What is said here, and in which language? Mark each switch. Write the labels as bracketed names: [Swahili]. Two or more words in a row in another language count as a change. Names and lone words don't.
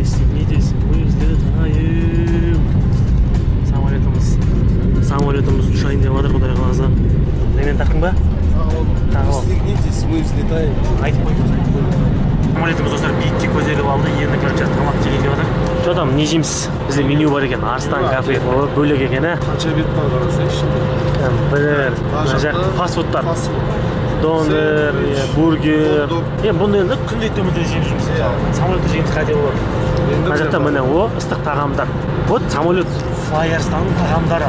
[Kazakh] Не дейсің? Взлетаем. Самолетіміз ұшайын деп жатыр, құдай қаласа. Немен тақтың ба? [Russian] Пристегнитесь, мы взлетаем. [Kazakh] Айтып қойдым. Самолетіміз достар биікке көтеріліп алды. Енді короче тамақ жеген деп жатыр. [Russian] Что там, [Kazakh] не жейміз? Бізде меню бар екен, Арыстан кафе. Бөлек екен, а? Қанша бет бар қарасайшы. Бір, мына жақ фастфудтар. Донер, бургер. Бұны енді күнделікті өмірде жеп жүрміз. Самолетте жегенде қате болады. Мына жақта міне о, ыстық тағамдар. [Russian] Вот самолет [Kazakh] Fly Арыстанның тағамдары.